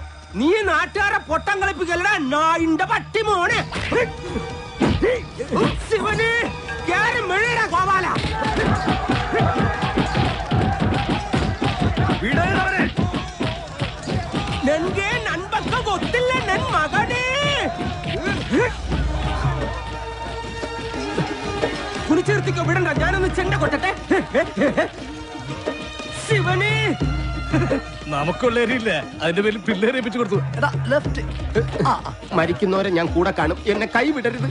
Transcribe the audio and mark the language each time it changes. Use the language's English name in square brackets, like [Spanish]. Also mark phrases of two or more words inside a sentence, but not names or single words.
[Malayalam] നീ നാട്ടുകാരെ പൊട്ടം കളിപ്പിക്കലടാ നായിന്റെ പട്ടി മോനെ. ശിവന് കേറി മെഴുകടാ ഗോപാല. നൻകെ നൻപക്ക [Kannada] ಗೊತ್ತಿಲ್ಲ ನನ್ ಮಗನೇ. [Malayalam] കുനിച്ചെടുത്തിക്കോ, വിടണ്ട. ഞാനൊന്ന് ചെണ്ട കൊട്ടട്ടെ. ശിവനെ നമുക്കുള്ളവരില്ല, അതിന്റെ പേരിൽ പിള്ളേരെ ഏൽപ്പിച്ചു കൊടുത്തു. മരിക്കുന്നവരെ ഞാൻ കൂടെ കാണും, എന്നെ കൈവിടരുത്.